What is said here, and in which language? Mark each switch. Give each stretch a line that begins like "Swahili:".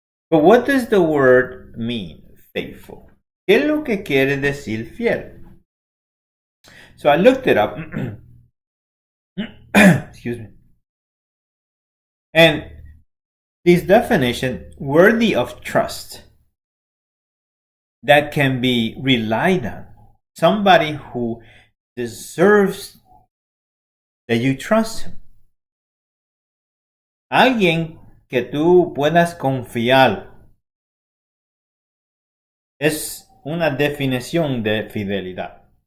English: But what does the word mean, faithful?
Spanish: ¿Qué es lo que quiere decir fiel?
English: So I looked it up. Excuse me. And this definition, worthy of trust, that can be relied on. Somebody who deserves that you trust him.
Spanish: Alguien que tú puedas confiar. Es una definición de fidelidad.